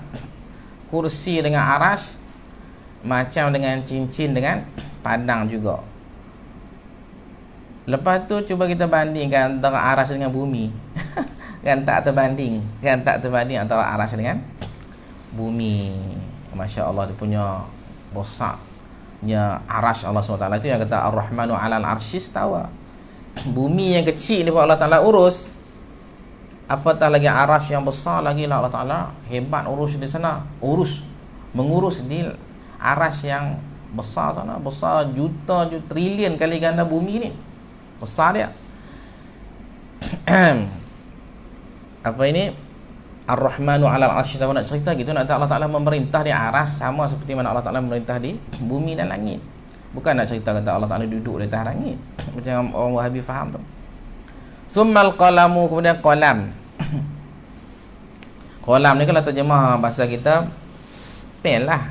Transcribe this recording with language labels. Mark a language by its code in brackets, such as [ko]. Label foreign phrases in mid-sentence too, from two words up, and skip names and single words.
[ms] Kursi dengan arash macam dengan cincin dengan padang juga. Lepas tu cuba kita bandingkan antara arash dengan bumi. Kan tak terbanding antara arash dengan bumi. [ar] ما شاء الله, [ms] dia punya besarnya arash Allah SWT. Itu yang kata [ar] الرحمن على العرش استوى. [ms] Bumi yang kecil ni Allah Ta'ala urus, apatah lagi arash yang besar lagi lah Allah Ta'ala hebat urus di sana. Mengurus di arash yang besar sana, besar juta trilion kali ganda bumi ni. Besar dia. Apa ini? [ar] الرحمن على العرش استوى. [ms] Nak cerita gitu, nak Allah Ta'ala memerintah di arash sama seperti mana Allah Ta'ala memerintah di bumi dan langit. Bukan nak cerita kata Allah Ta'ala duduk di atas langit macam orang Wahabi faham tu. [ar] ثم القلم, [ms] kemudian qalam. Kolam ni kalau terjemah bahasa kita, pen lah.